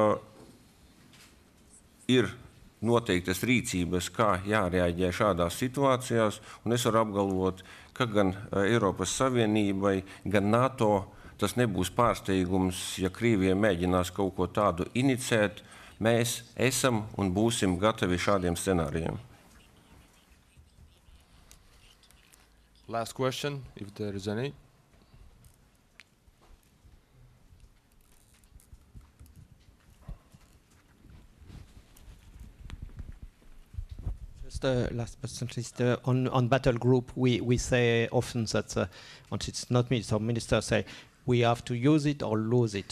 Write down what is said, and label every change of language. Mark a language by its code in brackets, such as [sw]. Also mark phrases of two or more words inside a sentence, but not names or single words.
[lv] ir noteiktas rīcības, kā jārēģē šādās situācijās, un es varu apgalvot, ka gan Eiropas Savienībai, gan NATO tas nebūs pārsteigums, ja Krievija mēģinās kaut ko tādu inicēt. Mēs esam un būsim gatavi šādiem scenārijiem. [en] Last question, if there is any. Last but not least, on battle group, we say often that, and it's not me, some ministers say, we have to use it or lose it.